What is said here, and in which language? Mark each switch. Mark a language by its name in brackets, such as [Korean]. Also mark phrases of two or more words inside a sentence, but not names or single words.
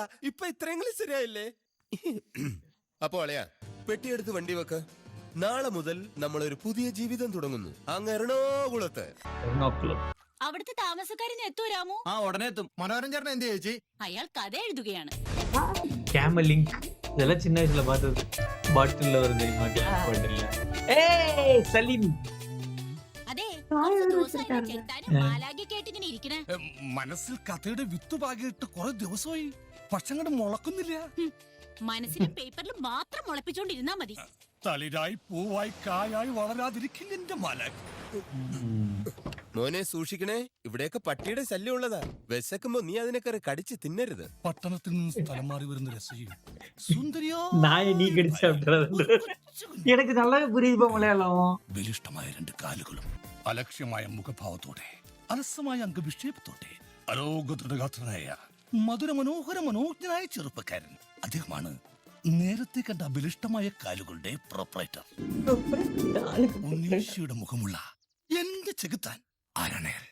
[Malayalam] ഇപ്പൊ ഇത്രയെങ്കിലും ശരിയായില്ലേ? അപ്പൊ അളയാ, പെട്ടിയെടുത്ത് വണ്ടി വെക്ക്. നാളെ മുതൽ നമ്മളൊരു പുതിയ ജീവിതം തുടങ്ങുന്നു അങ്ങ് എറണാകുളത്ത്. അവിടുത്തെ താമസക്കാരന് എത്തൂ രാമു? ആ ഉടനെ എത്തും. മനോഹരൻ ചേട്ടൻ എന്ത് ചേച്ചി? അയാൾ കഥ എഴുതുകയാണ്. [Tamil] கேமலிங்க் இதெல்லாம் சின்ன வயசுல பார்த்தது. பாட்டில்ல வருது பாட்டில்ல. ஏய் சலீம். [Malayalam] അതെ, കുറച്ച് ദിവസമായി ചെത്താനും മാലാഖി കേട്ടിങ്ങനെ ഇരിക്കണേ. മനസ്സിൽ കഥയുടെ വിത്ത് പാകിയിട്ട് കുറെ ദിവസമായി, പക്ഷെ അങ്ങോട്ട് മുളക്കുന്നില്ല. മനസ്സിലും പേപ്പറിലും മാത്രം മുളപ്പിച്ചോണ്ടിരുന്നാ മതി. തളിരായി പൂവായി കായായി വളരാതിരിക്കില്ല എന്റെ മാലാഖി. മോനെ സൂക്ഷിക്കണേ, ഇവിടെയൊക്കെ പട്ടിയുടെ ശല്യം ഉള്ളതാ. വിശക്കുമ്പോ നീ അതിനൊക്കെ കടിച്ച് തിന്നരുത്. പട്ടണത്തിൽ നിന്ന് സ്ഥലം മാറി വരുന്ന രസയും സുന്ദരിയോ [Tamil] நாயை நீ கடிச்சு சாப்பிடுறது எனக்கு நல்லாவே புரியுது மலையாளம். [Malayalam] ബലിഷ്ടമായ 2 കാലുകളും അലക്ഷ്യമായ മുഖഭാവത്തോടെ അലസമായ അംഗവിക്ഷേപത്തോടെ അരോഗദൃഢഗാത്രനായ മധുര മനോഹര മനോജ്ഞനായ ചെറുപ്പക്കാരൻ അദ്ദേഹമാണ് നേരത്തെ കണ്ട അബലിഷ്ടമായ കാലുകളുടെ പ്രൊപ്പറേറ്റർ. ഉണ്ണീശയുടെ മുഖമുള്ള എന്റെ ചെകുത്താൻ ആരാണ്?